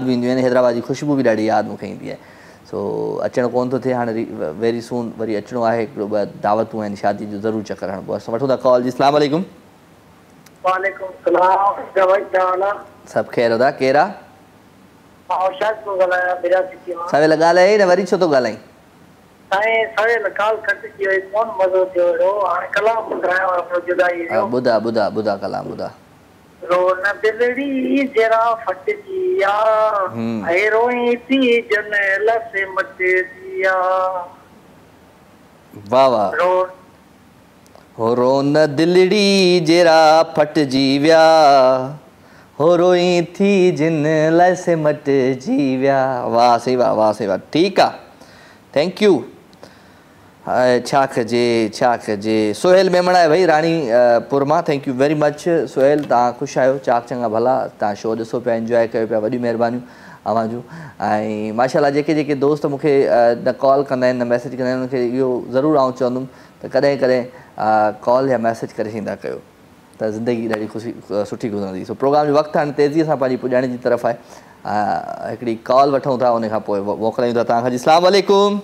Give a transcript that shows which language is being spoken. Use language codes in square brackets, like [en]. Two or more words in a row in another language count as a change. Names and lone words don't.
[sd] बि ईंदियूं आहिनि हैदराबाद जी ख़ुशबू बि ॾाढी यादि मूंखे ईंदी आहे सो अचणु कोन थो थिए हाणे [en] very soon [sd] वरी अचिणो आहे हिकिड़ो ॿ दावतूं आहिनि शादी जो ज़रूरु चकर हणिबो आहे वठूं था कॉल जी [ar] السلام عليكم [sd] सभु ख़ैर हुदा केरु आहे सवेल ॻाल्हाए न वरी छो थो ॻाल्हाईं ॿुधा कलाम ॿुधा रोन दिलड़ी जरा फटजिया ऐ रोई थी जनेल से मटजिया वाह वाह हो रोन दिलड़ी जरा फटजी विया हो रोई थी जिन लाइ से मटजी विया वाह सही वाह ठीकु आहे [en] thank you [sd] छा कजे सोहेल मेमण आहे भाई राणी पुर मां [en] thank you very much [sd] सोहेल तव्हां ख़ुशि आहियो चाक चङा भला तव्हां शो ॾिसो पिया इंजॉय कयो पिया वॾियूं महिरबानियूं अवांजूं ऐं माशाल्लाह जेके दोस्त मूंखे न कॉल कंदा आहिनि न मैसेज कंदा आहिनि उनखे इहो ज़रूरु आउं चवंदुमि त कॾहिं कॉल या मैसेज करे छॾींदा कयो त ज़िंदगी ॾाढी सुठी गुज़रंदी सो प्रोग्राम जो वक़्तु हाणे तेज़ीअ सां पंहिंजी पुॼाइण जी तरफ़ आहे हिकिड़ी कॉल वठूं था उन खां पोइ मोकिलियूं था तव्हांखां जी [ar] السلام عليكم